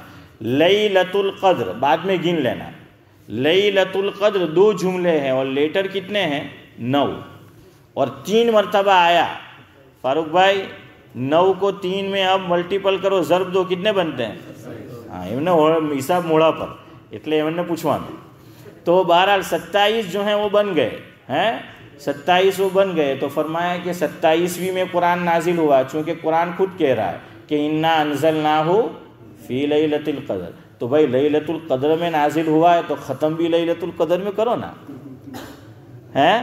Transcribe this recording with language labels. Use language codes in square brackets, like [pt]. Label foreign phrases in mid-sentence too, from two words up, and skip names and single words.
[ur] لیلۃ القدر بعد میں گن لینا، لیلۃ القدر 2 جملے ہیں اور لیٹر کتنے ہیں؟ 9، اور 3 مرتبہ آیا۔ فاروق بھائی 9 کو 3 میں اب ملٹیپل کرو، ضرب دو، کتنے بنتے ہیں؟ [gu] હાં હિસાબ મોઢા પર એટલે એમને પૂછવાનું. [ur] તો બહرحال 27 جو ہیں وہ بن گئے ہیں، 27 وہ بن گئے. تو فرمایا کہ 27ویں میں قرآن نازل ہوا، چونکہ قرآن خود کہہ رہا ہے کہ [ar] انا انزلناہ فی لیلۃ القدر. [ur] تو بھائی لیلۃ القدر میں نازل ہوا ہے تو ختم بھی لیلۃ القدر میں کرو نا، ہیں؟